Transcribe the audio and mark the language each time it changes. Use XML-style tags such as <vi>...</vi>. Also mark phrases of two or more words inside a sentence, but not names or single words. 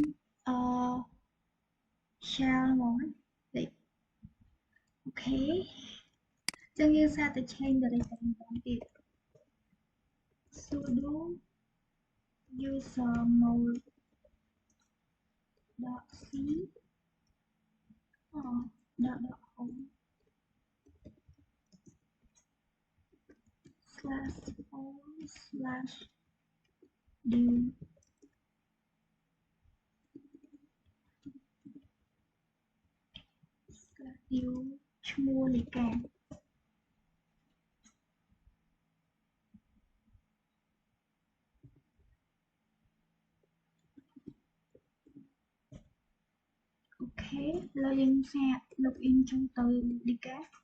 <km>share ហ្មងនេះអូខេចឹងយើងសាកទៅ</km> <en>change directory</en> <km>ម្ដងទៀត</km> <en>sudo user mode dot c dot home slash home slash div slash div</en> <km>ឈ្មោះនៃការ អូខេឥឡូវយើងសាក login ចូលទៅ Lika</km>